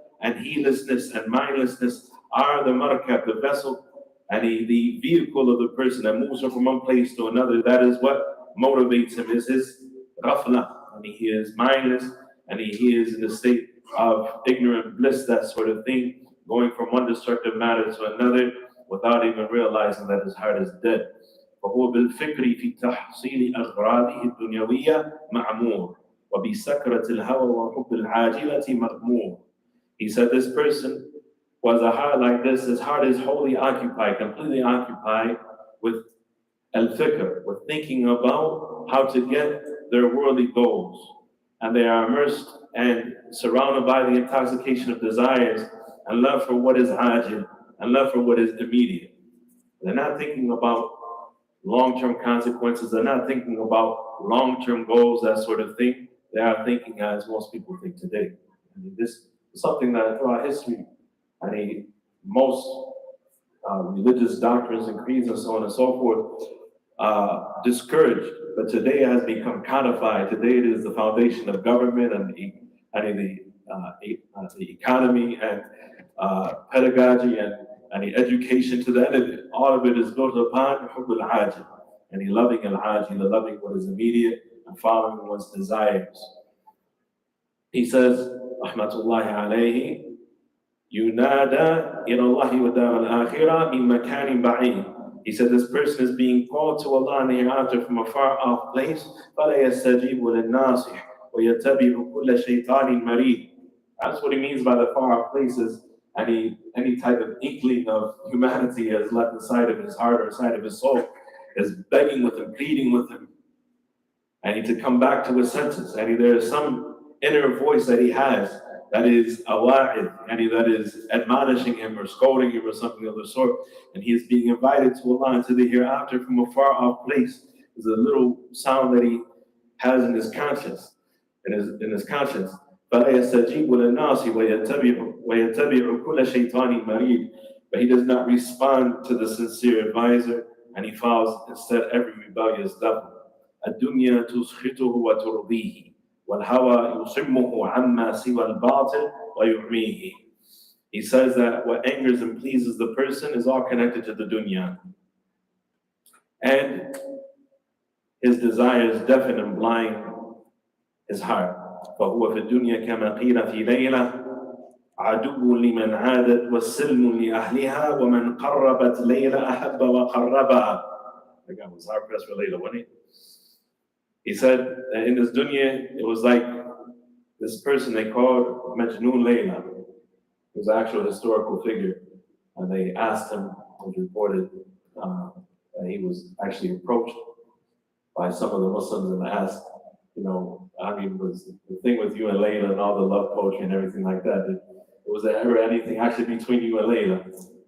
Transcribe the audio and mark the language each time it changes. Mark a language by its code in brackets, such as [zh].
[en] And heedlessness and mindlessness are the markab, the vessel, and the vehicle of the person that moves him from one place to another. That is what motivates him, is his ghafla. And he is mindless, and he is in a state of ignorant bliss, that sort of thing, going from one destructive matter to another without even realizing that his heart is dead. [ar] فهو بالفكر في تحصيل أغراضه الدنيوية معمور وبسكرة الهوى وحب العاجلة مغمور. [en] He said this person was a heart like this. His heart is wholly occupied, completely occupied with al-fikr, with thinking about how to get their worldly goals. And they are immersed and surrounded by the intoxication of desires and love for what is ajil and love for what is immediate. They're not thinking about long-term consequences. They're not thinking about long-term goals, that sort of thing. They are thinking as most people think today. I mean, this is something that throughout history, most religious doctrines and creeds and so on and so forth discouraged, but today it has become codified. Today it is the foundation of government and the economy and pedagogy and the education to the end of it. All of it is built upon hubb al-ajil, and the loving al-ajil, the loving what is immediate and following one's desires. He says, [ar] rahmatullahi alayhi, ينادى إلى الله ودار الآخرة من مكان بعيد. [en] He said this person is being called to Allah in the hereafter from a far off place. [ar] فلا يستجيب للناصح ويتبع كل شيطان مريد. [en] That's what he means by the far off places. Any type of inkling of humanity has left inside of his heart or inside of his soul is begging with him, pleading with him, and to come back to his senses. And there is some inner voice that he has that is a wa'id, and that is admonishing him or scolding him or something of the sort. And he is being invited to Allah into the hereafter from a far off place. There's a little sound that he has in his conscience, in his conscience. [ar] فَلَا يَسْتَجِيبُ لِلنَّاسِ وَيَتَّبِعُ كُلَّ شَيْطَانٍ مَرِيدٍ. [en] But he does not respond to the sincere advisor, and he follows instead every rebellious devil. [ar] الدُّنْيَا تُسْخِطُهُ وَتُرْضِيهِ وَالْهَوَى يُصِمُّهُ عَمَّا سِوَى الْبَاطِلِ وَيُعْمِيهِ. [en] He says that what angers and pleases the person is all connected to the dunya. And his desires deafen and blind his heart. [ar] فهو في الدنيا كما قيل في ليلة عدو لمن عادت والسلم لأهلها ومن قربت ليلة أحب وقربها. [en] That guy was hard pressed for Layla, wasn't he? He said that in this dunya, it was like this person they called Majnun Layla. He was an actual historical figure. And they asked him, it was reported that he was actually approached by some of the Muslims and asked, was the thing with you and Layla and all the love poetry and everything like that, was there ever anything actually between you and Layla?